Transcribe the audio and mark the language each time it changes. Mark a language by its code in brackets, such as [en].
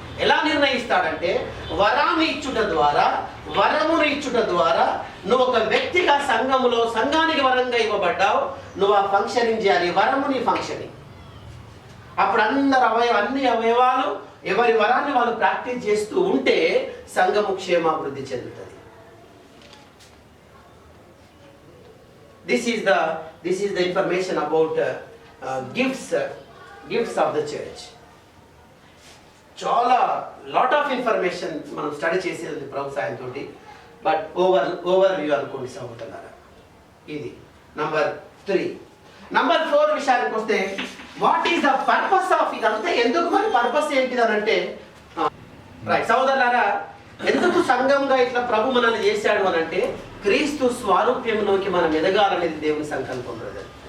[te] ఎలా నిర్ణయిస్తాడంటే వరాన్ని ఇచ్చుట ద్వారా, వరమును ఇచ్చుట ద్వారా నువ్వు ఒక వ్యక్తిగా సంఘములో సంఘానికి వరంగా ఇవ్వబడ్డావు, నువ్వు ఆ ఫంక్షనింగ్ చేయాలి. వరము నీ ఫంక్షనింగ్. అప్పుడు అన్ని అవయవాలు ఎవరి వరాన్ని వాళ్ళు ప్రాక్టీస్ చేస్తూ ఉంటే సంఘము క్షేమాభివృద్ధి చెందుతుంది. [en] This is the information about gifts of the church. [te] చాలా లాట్ ఆఫ్ ఇన్ఫర్మేషన్ మనం స్టడీ చేసేది ప్రభు సాయంతో, బట్ ఓవర్ వ్యూ అనుకోండి సహోదరులారా. ఇది నంబర్ 3. నంబర్ 4 విషయానికి వస్తే, what is the purpose of ఇదంతా? ఎందుకు మరి పర్పస్ ఏంటిది అని అంటే, రైట్ సహోదరులారా, ఎందుకు సంఘంగా ఇట్లా ప్రభు మనల్ని చేశాడు అని అంటే క్రీస్తు స్వారూప్యంలోకి మనం ఎదగాలనేది దేవుని సంకల్పం బ్రదర్.